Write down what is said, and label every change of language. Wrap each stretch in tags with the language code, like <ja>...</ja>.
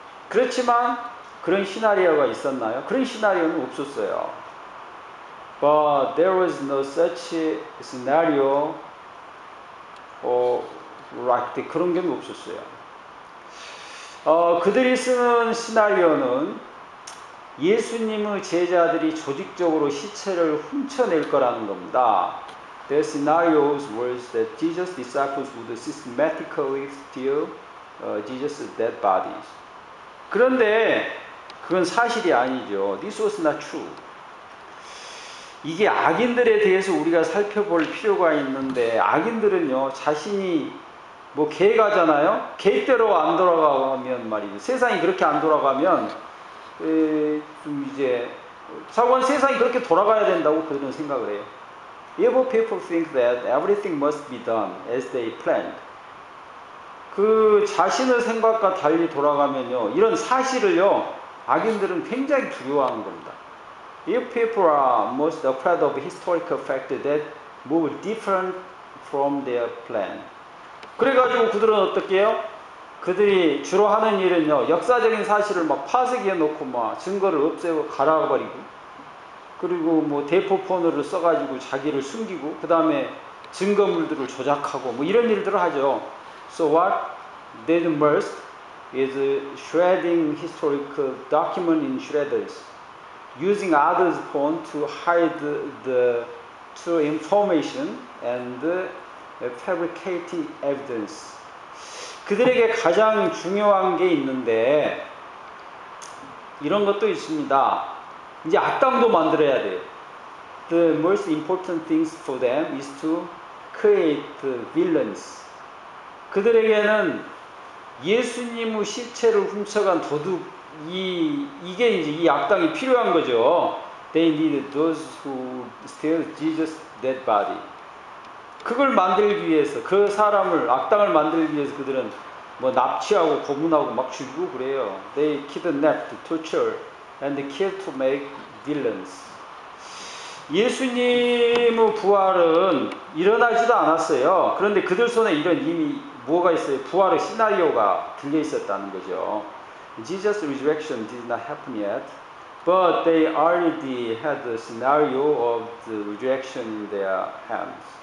<ko>그렇지만 그런 시나리오가 있었나요? 그런 시나리오는 없었어요.</ko> <en>But there was no such scenario like that.</en> <ko>그런 게 없었어요. 그들이 쓰는 시나리오는 예수님의 제자들이 조직적으로 시체를 훔쳐낼 거라는 겁니다.</ko> <en>Their scenarios was that Jesus' disciples would systematically steal Jesus' dead bodies.</en> <ko>그런데 그건 사실이 아니죠.</ko> <en>This was not true.</en> <ko>이게 악인들에 대해서 우리가 살펴볼 필요가 있는데 악인들은요 자신이 뭐 개가잖아요. 개대로 안 돌아가면 말이죠. 세상이 그렇게 안 돌아가면 좀 이제 사고는 세상이 그렇게 돌아가야 된다고 그들은 생각을 해요.</ko> <en>Evil people think that everything must be done as they planned.</en> <ko>그 자신의 생각과 달리 돌아가면요 이런 사실을요 악인들은 굉장히 두려워하는 겁니다.</ko> <en>If people are most afraid of historical fact that move different from their plan.</en> <ko>그래가지고 그들은 어떻게 해요? 그들이 주로 하는 일은요 역사적인 사실을 막 파쇄해 놓고 막 증거를 없애고 갈아버리고 그리고 뭐 대포폰을 써가지고 자기를 숨기고 그 다음에 증거물들을 조작하고 뭐 이런 일들을 하죠.</ko> <en>So what they do most is shredding historical document in shredders, using others' phone to hide the true information and fabricating evidence.</en> <ko>그들에게 가장 중요한 게 있는데 이런 것도 있습니다. 이제 악당도 만들어야 돼요.</ko> <en>The most important things for them is to create villains.</en> <ko>그들에게는 예수님의 시체를 훔쳐간 도둑 이게 이제 이 악당이 필요한 거죠.</ko> <en>They need those who steal Jesus' dead body.</en> <ko>그걸 만들기 위해서 그 사람을 악당을 만들기 위해서 그들은 뭐 납치하고 고문하고 막 죽이고 그래요.</ko> <en>They kidnapped, torture, and kill to make villains.</en> <ko>예수님의 부활은 일어나지도 않았어요. 그런데 그들 손에 이런 이미 뭐가 있어요? 부활의 시나리오가 들려 있었다는 거죠.</ko> <en>Jesus' resurrection did not happen yet, But they already had the scenario of the rejection in their hands.</en>